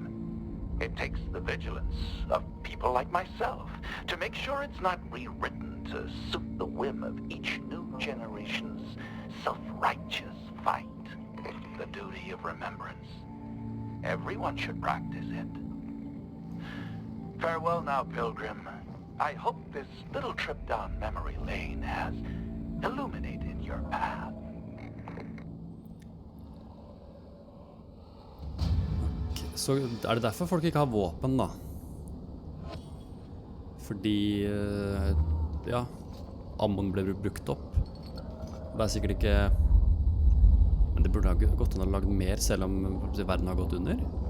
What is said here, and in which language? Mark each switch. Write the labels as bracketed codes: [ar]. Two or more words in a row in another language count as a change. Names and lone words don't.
[en] It takes the vigilance of people like myself to make sure it's not rewritten to suit the whim of each new generation's self-righteous fight. The duty of remembrance. Everyone should practice it. Farewell now, Pilgrim. I hope this little trip down memory lane has illuminated your path. [no] Så det derfor folk ikke har våpen da? Fordi, ja, ammon ble brukt opp. Det sikkert ikke... Men det burde ha gått an å lage mer selv om verden har gått under.